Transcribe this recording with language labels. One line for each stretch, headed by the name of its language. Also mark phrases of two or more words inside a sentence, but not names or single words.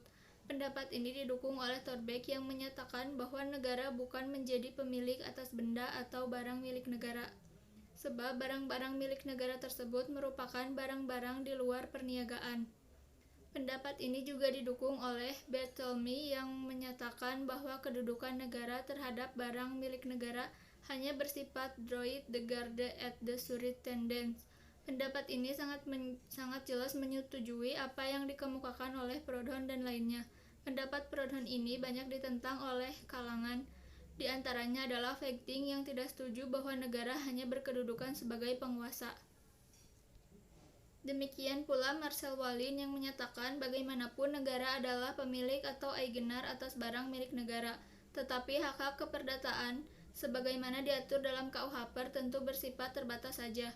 Indonesian: Pendapat ini didukung oleh Thorbecke yang menyatakan bahwa negara bukan menjadi pemilik atas benda atau barang milik negara, sebab barang-barang milik negara tersebut merupakan barang-barang di luar perniagaan. Pendapat ini juga didukung oleh Bartholomew yang menyatakan bahwa kedudukan negara terhadap barang milik negara hanya bersifat
French: droit de garde et de surintendance.
Indonesian: Pendapat ini sangat jelas menyetujui apa yang dikemukakan oleh Proudhon dan lainnya. Pendapat Proudhon ini banyak ditentang oleh kalangan. Di antaranya adalah Viking yang tidak setuju bahwa negara hanya berkedudukan sebagai penguasa. Demikian pula Marcel Wallin yang menyatakan bagaimanapun negara adalah pemilik atau eigenar atas barang milik negara, tetapi hak-hak keperdataan sebagaimana diatur dalam KUHP tentu bersifat terbatas saja.